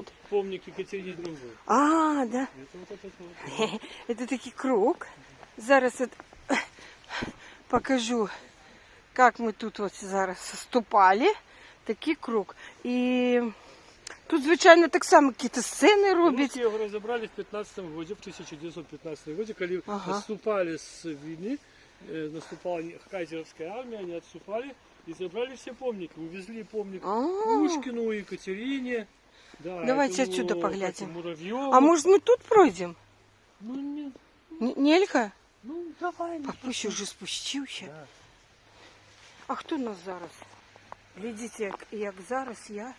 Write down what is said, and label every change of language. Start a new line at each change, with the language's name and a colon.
Russian: Помник Екатерине II. А, да. Это такой круг. Зараз покажу, как мы тут вот зараз ступали.
Ukrainian: Такий круг. І тут, звичайно, так само якісь сцени роблять. Ми його розібрали в 15-му році, в 1915 році, коли відступали з війни,
Russian: наступала кайзеровская армия, они отступали и забрали все помники. Увезли помник Пушкину, Екатерине. Да, давайте отсюда поглядим. Муравьеву. А может мы тут пройдем? Ну, нет. Нелька? Ну, давай.
Ukrainian: Папуся уже спустився. Да. А хто нас зараз? Глядите, як зараз я.